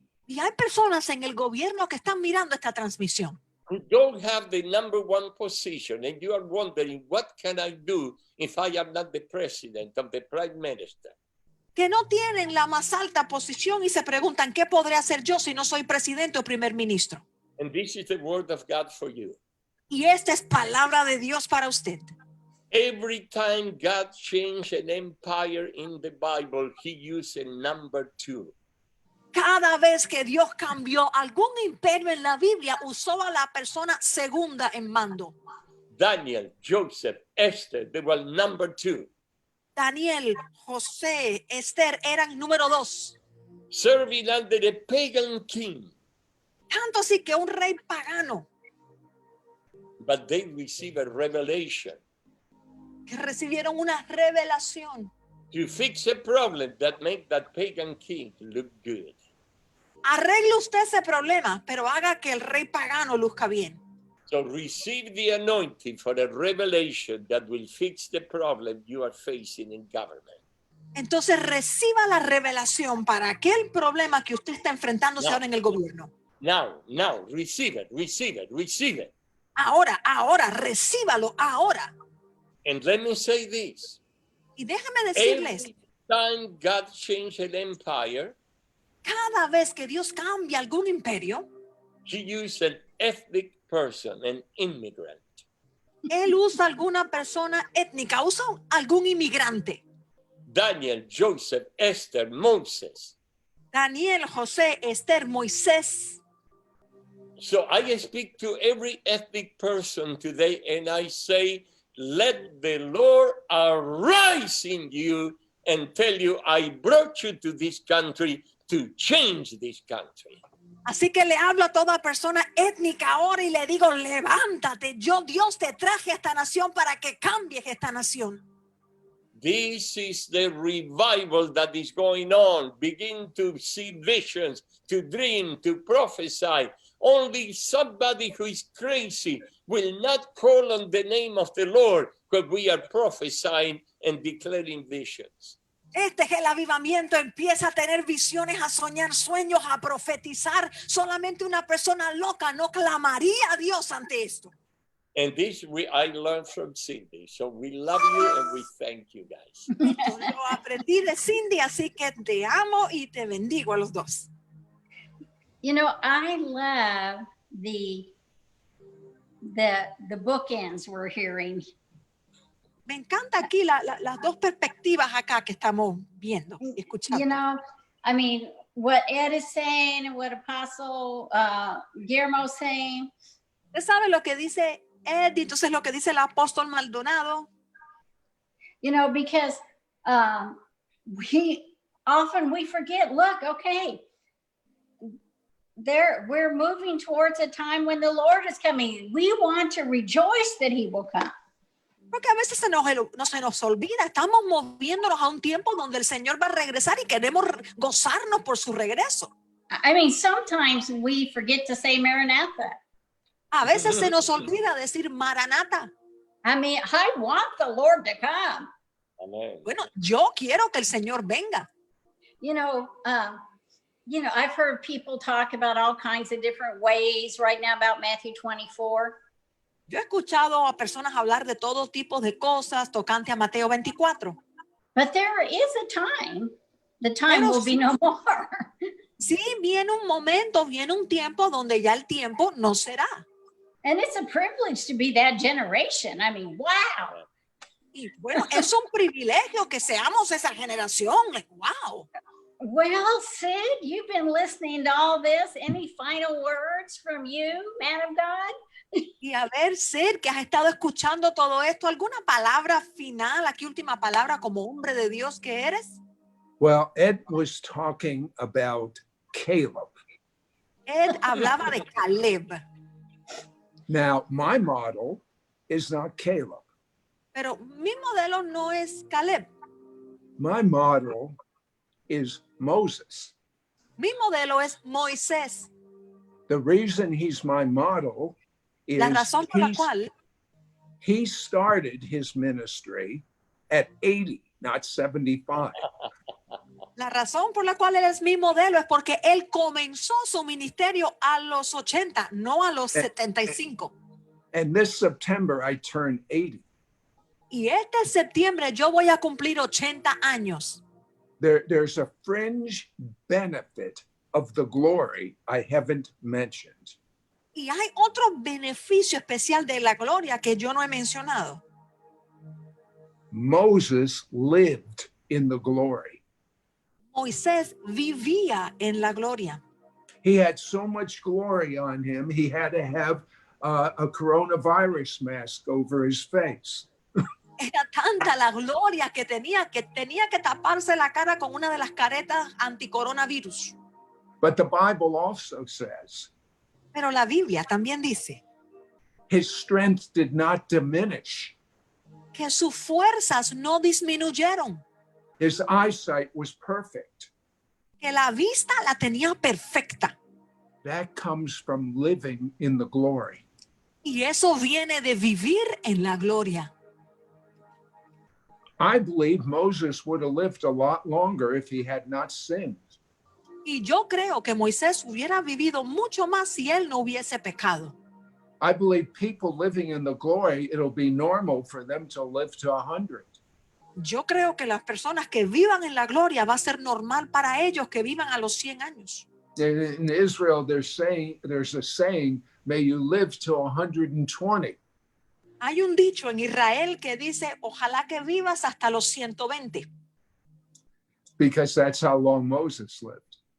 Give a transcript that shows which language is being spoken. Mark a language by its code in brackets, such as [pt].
[es] Y hay personas en el gobierno que están mirando esta transmisión, [en] who don't have the number one position, and you are wondering, what can I do if I am not the president of the prime minister? [es] que no tienen la más alta posición y se preguntan, ¿qué podré hacer yo si no soy presidente o primer ministro? [en] And this is the word of God for you. [es] Y esta es palabra de Dios para usted. [en] Every time God changed an empire in the Bible, he used a number 2. [es] Cada vez que Dios cambió algún imperio en la Biblia, usó a la persona segunda en mando. [en] Daniel, Joseph, Esther, they were number 2. [es] Daniel, José, Esther eran número 2. [en] Serving under a pagan king, [es] Tanto así que un rey pagano [en] but they received a revelation [es] que recibieron una revelación. [en] to fix a problem that made that pagan king look good. [es] Arregle usted ese problema, pero haga que el rey pagano luzca bien. [en] So receive the anointing for a revelation that will fix the problem you are facing in government. [es] Entonces reciba la revelación para aquel problema que usted está enfrentándose No. ahora en el gobierno. [en] Now, receive it, receive it, receive it. [es] Ahora, recíbalo ahora. [en] And let me say this. [es] Y déjame decirles, [en] Every time God changed an empire, [es] cada vez que Dios cambia algún imperio, [en] he used an ethnic person, an immigrant. [es] Él usa alguna persona étnica, usa algún inmigrante. [en] Daniel, Joseph, Esther, Moses. [es] Daniel, José, Esther, Moisés. [en] So I speak to every ethnic person today and I say, let the Lord arise in you and tell you, I brought you to this country to change this country. [es] Así que le hablo a toda persona étnica ahora y le digo, levántate, yo Dios te traje a esta nación para que cambies esta nación. [en] This is the revival that is going on. Begin to see visions, to dream, to prophesy. Only somebody who is crazy will not call on the name of the Lord because we are prophesying and declaring visions. [es] Este es el avivamiento, empieza a tener visiones, a soñar sueños, a profetizar. Solamente una persona loca no clamaría a Dios ante esto. [en] And this I learned from Cindy. So we love you and we thank you guys. [es] Yo lo aprendí de Cindy, así que te amo y te bendigo a los dos. [en] You know, I love the bookends we're hearing. [es] Me encanta aquí las dos perspectivas acá que estamos viendo y escuchando. [en] You know, I mean, what Ed is saying and what Apostle Guillermo's saying. [es] Usted sabe lo que dice Ed y entonces lo que dice el apóstol Maldonado. [en] You know, because we forget, look, okay, we're moving towards a time when the Lord is coming. We want to rejoice that he will come. [es] Porque a veces no se nos olvida, estamos moviéndonos a un tiempo donde el Señor va a regresar y queremos gozarnos por su regreso. [en] I mean, sometimes we forget to say Maranatha. [es] A veces se nos olvida decir Maranata. [en] I mean, I want the Lord to come. Amen. [es] Bueno, yo quiero que el Señor venga. [en] You know, I've heard people talk about all kinds of different ways right now about Matthew 24. [es] Yo he escuchado a personas hablar de todo tipo de cosas tocante a Mateo 24. [en] But there is a time. The time [es] Pero [en] will be no more. [es] Sí, viene un momento, viene un tiempo donde ya el tiempo no será. [en] And it's a privilege to be that generation. I mean, wow. [es] Y bueno, es un privilegio que seamos esa generación. Wow. [en] Well, Sid, you've been listening to all this. Any final words from you, man of God? [es] Y a ver, Sid, que has estado escuchando todo esto, ¿alguna palabra final, aquí última palabra como hombre de Dios que eres? [en] Well, Ed was talking about Caleb. [es] Ed hablaba de Caleb, [en] Now, my model is not Caleb. [es] pero mi modelo no es Caleb. [en] My model is Moses. [es] Mi modelo es Moisés. [en] The reason he's my model is [es] La razón por la cual [en] he started his ministry at 80, not 75. [es] La razón por la cual él es mi modelo es porque él comenzó su ministerio a los 80, no a los 75. [en] And this September, I turn 80. [es] Y este septiembre yo voy a cumplir 80 años. [en] There's a fringe benefit of the glory I haven't mentioned. [es] Y hay otro beneficio especial de la gloria que yo no he mencionado. [en] Moses lived in the glory. [es] Moisés vivía en la gloria. [en] He had so much glory on him, he had to have a coronavirus mask over his face. [es] Era tanta la gloria que tenía que taparse la cara con una de las caretas anticoronavirus. [en] But the Bible also says [es] Pero la Biblia también dice [en] his strength did not diminish. [es] que sus fuerzas no disminuyeron, [en] His eyesight was perfect. [es] que la vista la tenía perfecta. [en] That comes from living in the glory. [es] Y eso viene de vivir en la gloria. [en] I believe Moses would have lived a lot longer if he had not sinned. [es] Y yo creo que Moisés hubiera vivido mucho más si él no hubiese pecado. [en] I believe people living in the glory, it'll be normal for them to live to 100. [es] Yo creo que las personas que vivan en la gloria va a ser normal para ellos que vivan a los 100 años. [en] In Israel, there's a saying, may you live to 120. [es] Hay un dicho en Israel que dice, ojalá que vivas hasta los 120, [en] Because that's how long Moses lived.